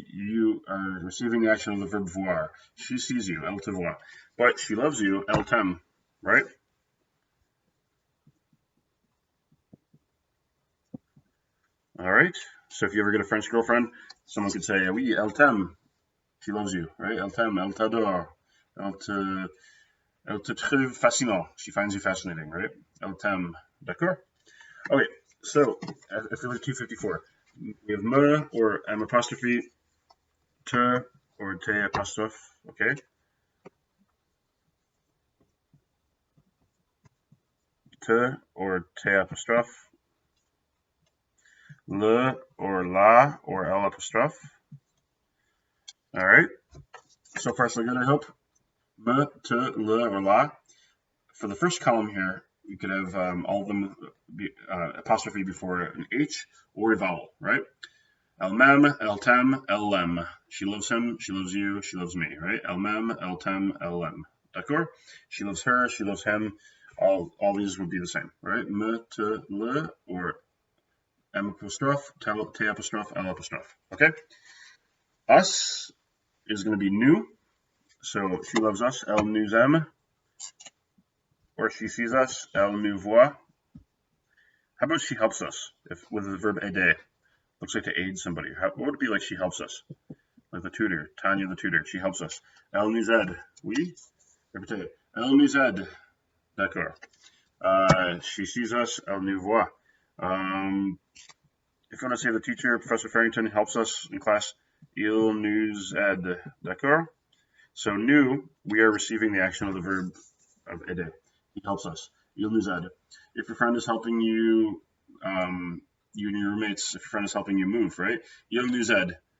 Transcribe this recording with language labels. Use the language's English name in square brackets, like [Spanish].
[English] You are receiving the action of the verb voir. She sees you. [French] Elle te voit. [English] But she loves you. [French] Elle t'aime, [English] right? All right. So if you ever get a French girlfriend, someone could say, [French] "Oui, elle t'aime." [English] She loves you, right? [French] Elle t'aime. Elle t'adore. Elle te trouve fascinant. [English] She finds you fascinating, right? [French] Elle t'aime. D'accord? [English] Okay. So if you look at 254, we have me or M apostrophe, te or te apostrophe. Okay. Te or te apostrophe. Le or la or L apostrophe. All right. So far, so good, I hope. [French] Me, te, le, or la. [English] For the first column here, you could have all of them be, apostrophe before an H or a vowel, right? [French] Elle m'aime, elle t'aime, elle l'aime. [English] She loves him, she loves you, she loves me, right? [French] Elle m'aime, elle t'aime, elle l'aime. D'accord? [English] She loves her, she loves him. All these would be the same, right? Me, te, le, or M apostrophe, te apostrophe, L apostrophe. Okay? Us is going to be nous. So she loves us, [French] elle nous aime. [English] Or she sees us, [French] elle nous voit. [English] How about she helps us with the verb aider? Looks like to aid somebody. What would it be like she helps us? Like the tutor, Tanya the tutor, she helps us. [French] Elle nous aide. Oui? Répétez. Elle nous aide. D'accord. [English] She sees us, [French] elle nous voit. [English] If you want to say the teacher, Professor Farrington, helps us in class, [French] il nous aide. D'accord? [English] So nous, we are receiving the action of the verb of aider. He helps us. [French] Il nous aide. [English] If your friend is helping you, you and your roommates, if your friend is helping you move, right? [French] Il nous aide.